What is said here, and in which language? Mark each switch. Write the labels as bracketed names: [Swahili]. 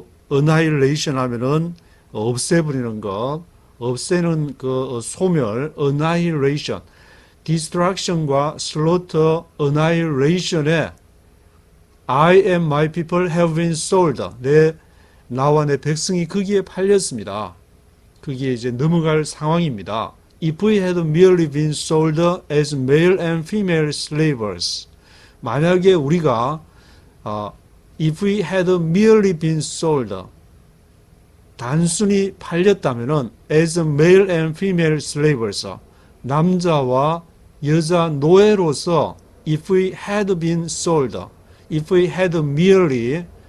[Korean] annihilation 하면은 없애버리는 것, 없애는 그 소멸, annihilation, destruction과 slaughter, annihilation에 [English] I and my people have been sold. [Korean] 나와 내 백성이 거기에 팔렸습니다. 거기에 이제 넘어갈 상황입니다. [English] If we had merely been sold as male and female slaves. [Korean] 만약에 우리가 [English] if we had merely been sold [Korean] 단순히 팔렸다면은 [English] as male and female slaves [Korean] 남자와 여자 노예로서 [English] if we had been sold if we had merely